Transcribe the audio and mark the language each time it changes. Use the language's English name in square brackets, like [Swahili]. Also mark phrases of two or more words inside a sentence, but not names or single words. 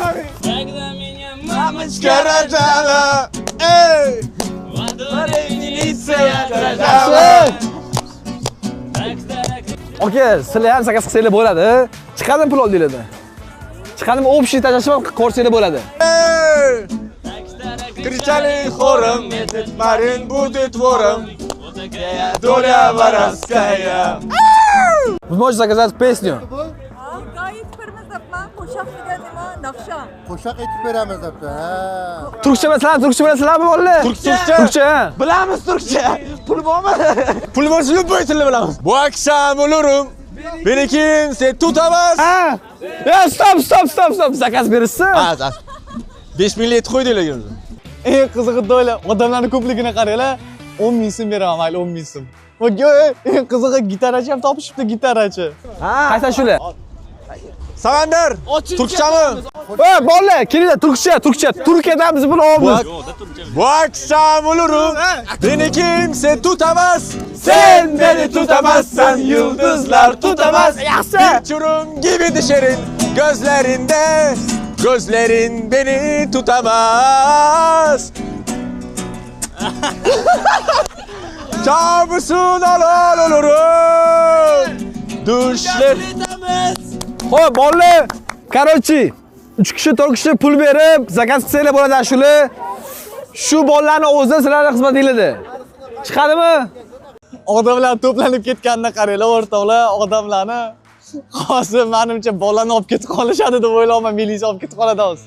[Uzbek] Garajala ey Oka, sizlar ham zakaz qilsanglar bo'ladi. Chiqadimi pul oldinglarda? Chiqadimi общий tashlashib ko'rsanglar bo'ladi. [Russian] Кричали хором, Марин будет вором, доля воровская. Вы можете заказать песню? [Uzbek] Qo'shiq aytib beramiz debdi. Turkcha bilasizlarmi bolalar? Turkcha. Bilamiz turkcha. Pul bormi? Pul bo'lsa bu tilni bilamiz. [Turkish] Bu akşam olurum. Benikin sen tutamaz. [Uzbek] Ya stop. Zakaz berishsin. 5 millet qo'ydinglar. Eng qizig'i do'yla, odamlarning ko'pligini qaranglar. 10 ming so'm beraman, mayli 10 ming so'm. Va eng qizig'i gitarachi ham topishibdi, gitarachi. Qaysi shular? Samandar, turkchami? Bolalar, kelinglar, turkcha. Turkiyadan biz buni olamiz. [Turkish] Bu akşam olurum. Beni kimse tutamaz. Sen beni tutamazsan, yıldızlar tutamaz. Bir çurum gibi düşerim gözlerinde. Gözlerin beni tutamaz. Kabusun alal olurum. Düşler. [Uzbek] Xo'p, bolalar, короче, 3 kishi, 4 kishi pul berib, zakaz qilsanglar bo'ladi shular. Shu bolalarning o'zi sizlarga xizmatinglarda. Chiqadimi? Odamlar to'planib ketganini qaranglar, o'rtoqlar, odamlarni. Hozir menimcha bolani olib ketib qolishadi deb o'ylayman, militsiya olib ketib qoladi hozir.